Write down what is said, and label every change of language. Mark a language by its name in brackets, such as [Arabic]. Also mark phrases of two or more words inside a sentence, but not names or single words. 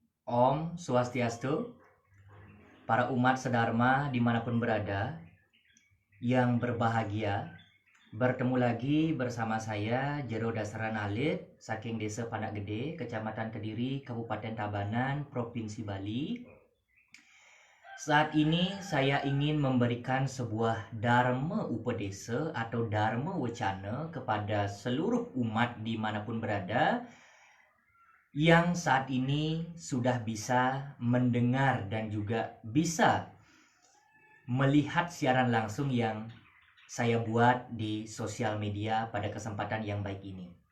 [Sanskrit] Om Swastiastu, [Indonesian] para umat sedharma dimanapun berada, yang berbahagia, bertemu lagi bersama saya Jero Dasaran Alit, saking Desa Panak Gede, Kecamatan Kediri, Kabupaten Tabanan, Provinsi Bali. Saat ini saya ingin memberikan sebuah Dharma Upadesa atau Dharma Wacana kepada seluruh umat dimanapun berada yang saat ini sudah bisa mendengar dan juga bisa melihat siaran langsung yang saya buat di sosial media pada kesempatan yang baik ini.